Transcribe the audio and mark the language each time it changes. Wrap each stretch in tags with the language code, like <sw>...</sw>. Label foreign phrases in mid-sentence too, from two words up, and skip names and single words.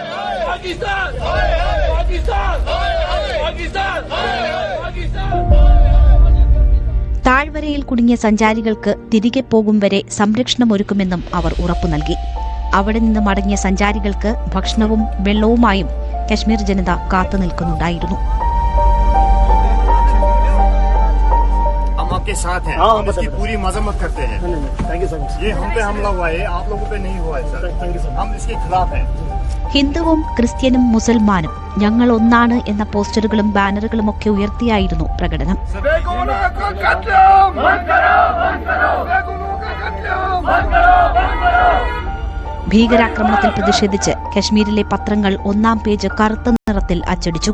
<ml>താഴ്വരയിൽ കുടുങ്ങിയ സഞ്ചാരികൾക്ക് തിരികെ പോകും വരെ സംരക്ഷണമൊരുക്കുമെന്നും അവർ ഉറപ്പു നൽകി. അവിടെ നിന്ന് മടങ്ങിയ സഞ്ചാരികൾക്ക് ഭക്ഷണവും വെള്ളവുമായും കശ്മീർ ജനത കാത്തുനിൽക്കുന്നുണ്ടായിരുന്നു.</ml> <hi>आपके साथ हैं, हम इसकी पूरी मजम्मत करते हैं। ये हम पे हमला हुआ है, आप लोगों पे नहीं हुआ है सर, हम इसके खिलाफ हैं.</hi> <ml>ഹിന്ദുവും ക്രിസ്ത്യനും മുസൽമാനും ഞങ്ങൾ ഒന്നാണ് എന്ന പോസ്റ്ററുകളും ബാനറുകളും ഒക്കെ ഉയർത്തിയായിരുന്നു പ്രകടനം. ഭീകരാക്രമണത്തിൽ പ്രതിഷേധിച്ച് കശ്മീരിലെ പത്രങ്ങൾ 1-ാം പേജ് കറുത്ത നിറത്തിൽ അച്ചടിച്ചു.</ml>